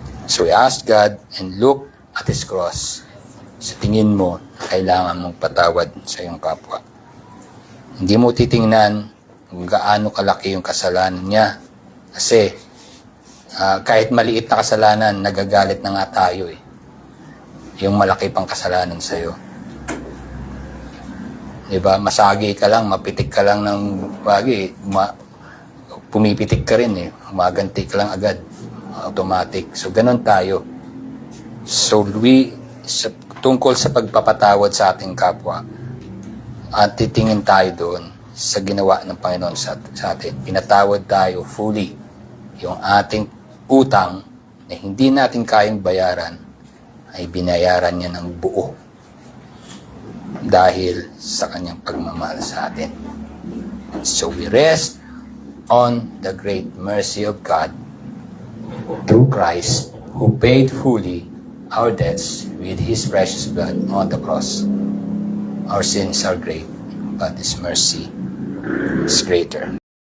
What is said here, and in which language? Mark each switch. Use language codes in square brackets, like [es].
[en] So we ask God and look at His cross. [tl] Sa tingin mo, kailangan mong patawad sa iyong kapwa. Hindi mo titingnan kung gaano kalaki yung kasalanan niya. Kasi kahit maliit na kasalanan, nagagalit na nga tayo eh. Yung malaki pang kasalanan sa'yo. Diba? Masagi ka lang, mapitik ka lang ng bagay. Pumipitik ka rin eh. Maganti ka lang agad. Automatic. So, ganun tayo. So, tungkol sa pagpapatawad sa ating kapwa, at titingin tayo doon sa ginawa ng Panginoon sa atin. Pinatawad tayo fully yung ating utang na hindi natin kayang bayaran, ay binayaran niya ng buo dahil sa kanyang pagmamahal sa atin. [en] So we rest on the great mercy of God through Christ, who paid fully our debts with His precious blood on the cross. Our sins are great, but His mercy is greater.